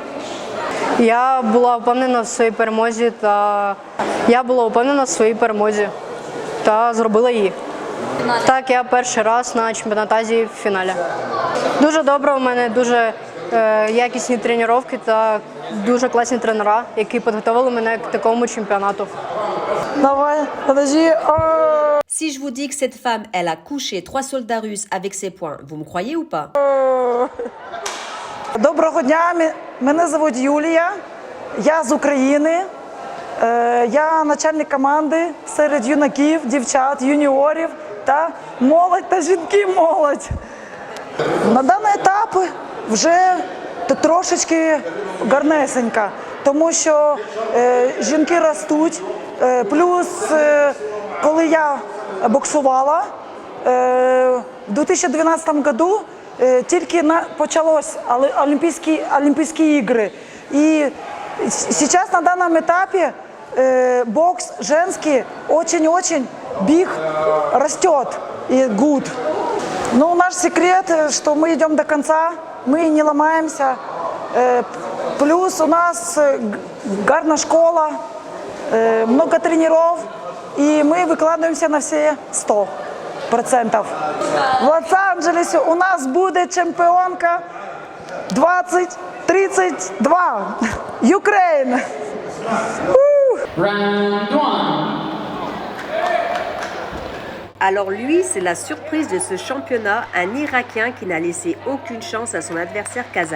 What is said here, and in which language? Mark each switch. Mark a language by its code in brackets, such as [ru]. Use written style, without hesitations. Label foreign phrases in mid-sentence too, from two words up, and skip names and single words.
[uk] Я була впевнена в своїй перемозі та зробила її. Так, я перший раз на чемпіонаті Азії в фіналі. Дуже добре, у мене дуже якісні тренування та дуже класні тренера, які підготували мене к такому чемпіонату. [ru] Давай, подожди. [fr] Si je vous dis que cette femme, elle a couché 3 soldats russes avec ses poings, vous me croyez ou pas? [uk] Доброго дня, мене звуть Юлія, я з України. Я начальник команди серед юнаків, дівчат, юніорів та молодь та жінки-молодь. На даний етап вже трошечки гарнесенька, тому що жінки ростуть. Плюс, коли я боксувала, в [ru] 2012 году [uk] тільки почалось [ru] Олимпийские игры. И сейчас на данном этапе бокс женский очень-очень big растет и good. Но наш секрет, что мы идем до конца, мы не ломаемся. Плюс у нас гарна школа, много тренеров, и мы выкладываемся на все 100%. В Лос-Анджелесе у нас будет чемпионка 2032. [en] Ukraine. Round 1. [fr] Alors lui, c'est la surprise de ce championnat, un Irakien qui n'a laissé aucune chance à son adversaire kazakh.